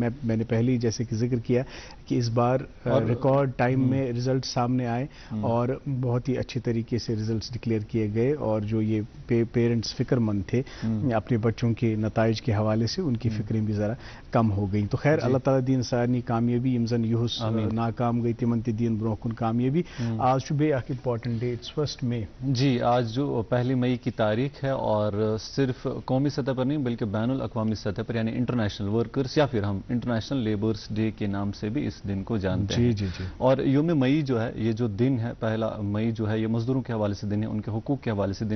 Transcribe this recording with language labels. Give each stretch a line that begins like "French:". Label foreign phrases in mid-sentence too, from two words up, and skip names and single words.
Urdu: میں نے پہلے ہی جیسے کہ ذکر کیا کہ اس بار
English: record time
Urdu: میں رزلٹ سامنے آئے اور بہت ہی اچھے طریقے سے رزلٹس ڈکلیئر کیے گئے, اور جو یہ پیرنٹس فکر مند تھے اپنے بچوں کے نتائج کے حوالے سے, ان کی فکریں بھی ذرا کم ہو گئیں.
Kashmiri: تو خیر اللہ تعالیٰ دین سارنی کامیابی, یم زن یہس ناکام گئی تمن تہ دین برونٛہہ کن کامیابی. آج چھُ بیٚیہِ اکھ
English: important date,
Kashmiri: 1 مئی.
Urdu: جی آج جو 1 مئی کی تاریخ ہے, اور صرف قومی سطح پر نہیں بلکہ بین الاقوامی سطح پر, یعنی
English: international workers
Urdu: یا پھر ہم
English: international labours day
Urdu: کے نام سے بھی اس دن کو جانتے ہیں. جی اور یوم مئی جو ہے, یہ جو دن ہے 1 مئی جو ہے, یہ مزدوروں کے حوالے سے دن ہے, ان کے حقوق کے حوالے سے دن ہے.